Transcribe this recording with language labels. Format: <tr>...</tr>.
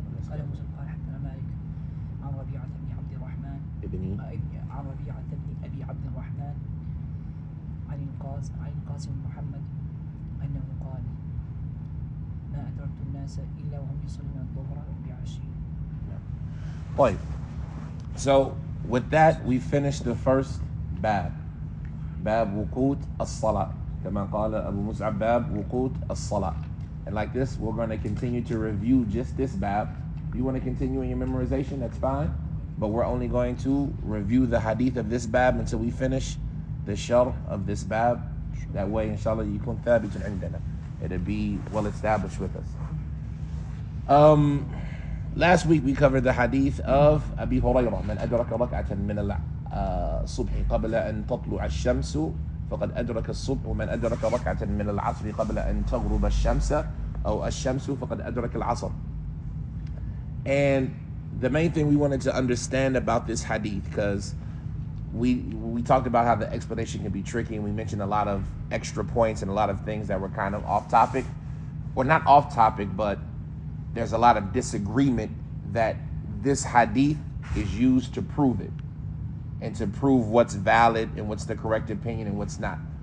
<ar>قال موسى قال حدثنا مالك عن ربيعة بن عبد الرحمن عن ربيعة بن أبي عبد الرحمن عن القاسم بن محمد أنه قال ما أدركت الناس إلا وهم يصلون الظهر بعشي. طيب.</ar> <en>So with that we finished the first bab</en> <ar>وقوت الصلاة كما قال أبو مصعب باب وقوت الصلاة.</ar> <en>And like this we're going to continue to review just this bab. If you want to continue in your memorization that's fine, but we're only going to review the hadith of this bab until we finish the sharh of this bab. That way inshallah</en> <ar>يكون ثابت عندنا.</ar> <en>It'll be well established with us. Last week we covered the hadith of Abi Hurairah</en> <ar>من أدرك ركعة من الصبح قبل أن تطلع الشمس فقد أدرك الصبح ومن أدرك ركعة من العصر قبل أن تغرب الشمس أو الشمس فقد أدرك العصر. And</ar> <en>the main thing we wanted to understand about this hadith, because we talked about how the explanation can be tricky, and we mentioned a lot of extra points and a lot of things that were kind of off topic, or not off topic, but there's a lot of disagreement that this hadith is used to prove it, and to prove what's valid and what's the correct opinion and what's not.</en>